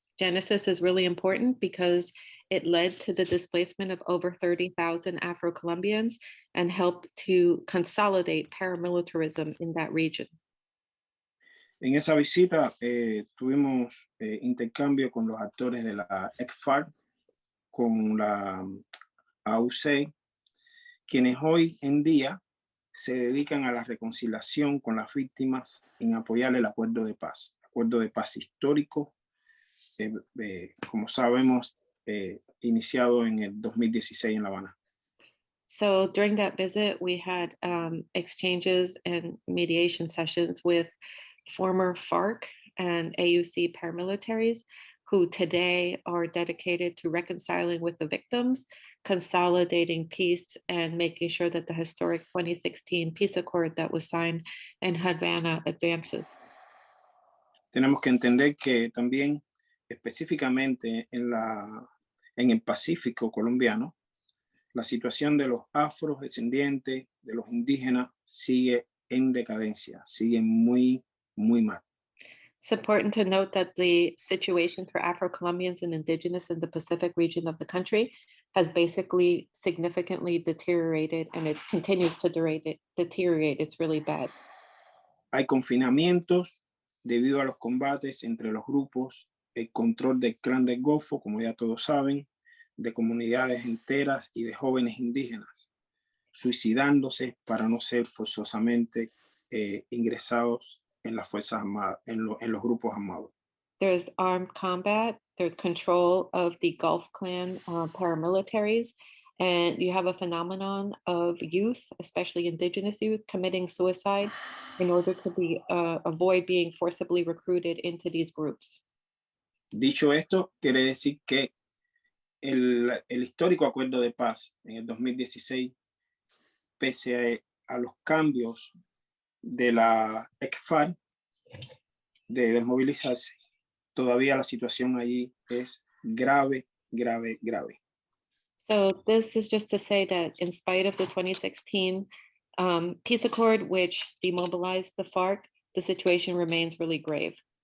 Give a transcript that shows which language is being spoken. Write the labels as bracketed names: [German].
[English] Genesis is really important because it led to the displacement of over 30,000 Afro-Colombians and helped to consolidate paramilitarism in that region. [Spanish] En esa visita tuvimos intercambio con los actores de la ex-FARC, con la AUC, quienes hoy en día se dedican a la reconciliación con las víctimas en apoyar el acuerdo de paz histórico, como sabemos, iniciado en el 2016 en La Habana. [English] So during that visit, we had exchanges and mediation sessions with former FARC and AUC paramilitaries who today are dedicated to reconciling with the victims, consolidating peace, and making sure that the historic 2016 peace accord that was signed in Havana advances. [Spanish] Tenemos que entender que también específicamente en el Pacífico colombiano, la situación de los afrodescendientes, de los indígenas, sigue en decadencia, sigue muy mal. [English] It's important to note that the situation for Afro-Colombians and indigenous in the Pacific region of the country has basically significantly deteriorated, and it continues to deteriorate. It's really bad. [Spanish] Hay confinamientos debido a los combates entre los grupos, el control del clan del Golfo, como ya todos saben, de comunidades enteras y de jóvenes indígenas, suicidándose para no ser forzosamente ingresados en las Fuerzas Armadas, en los grupos armados. [English] There's armed combat, there's control of the Gulf Clan paramilitaries, and you have a phenomenon of youth, especially indigenous youth, committing suicide in order to avoid being forcibly recruited into these groups. [Spanish] Dicho esto, quiere decir que el histórico acuerdo de paz en el 2016, pese a los cambios de la ex-FARC de desmovilizarse, todavía la situación allí es grave. [English] So this is just to say that in spite of the 2016 peace accord, which demobilized the FARC, the situation remains really grave.